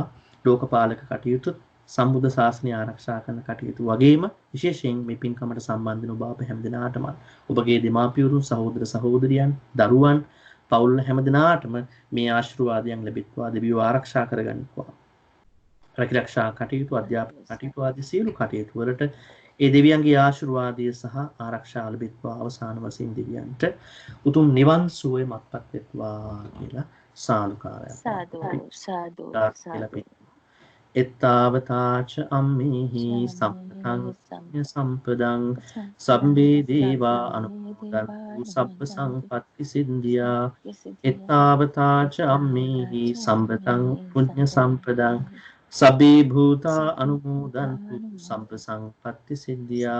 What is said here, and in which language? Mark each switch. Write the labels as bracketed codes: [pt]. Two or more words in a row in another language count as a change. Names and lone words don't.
[si] ලෝකපාලක කටයුතු සම්බුද්ධ ශාසනය ආරක්ෂා කරන කටයුතු වගේම විශේෂයෙන් මේ පින්කමට සම්බන්ධ වෙන ඔබ අප හැම දිනාටම ඔබගේ දෙමාපියවරුන් සහෝදර සහෝදරියන් දරුවන් පවුල් හැම දිනාටම මේ ආශිර්වාදයන් ලැබෙත්වා. දෙවියෝ ආරක්ෂා කරගන්නවා. රැකිරක්ෂා කටයුතු අධ්‍යාපන කටයුතු ආදී සියලු කටයුතු වලට ඒ දෙවියන්ගේ ආශිර්වාදය සහ ආරක්ෂාව ලැබෙත්වා. අවසාන වශයෙන් දෙවියන්ට උතුම් නිවන් සුවය මත්පත් වෙත්වා කියලා සාදුකාරයක්. සාදු [pi] එත්තාවතාච අම්මේහි සම්පතං සම්පදං සම්බේ දේවා අනුමෝදන්තු සබ්බ සංපත්ති සිද්ධියා. එත්තාවතාච අම්මේහි සම්පතං පුඤ්ඤ සම්පදං සබ්බේ භූතා අනුමෝදන්තු සබ්බ සංපත්ති සිද්ධියා.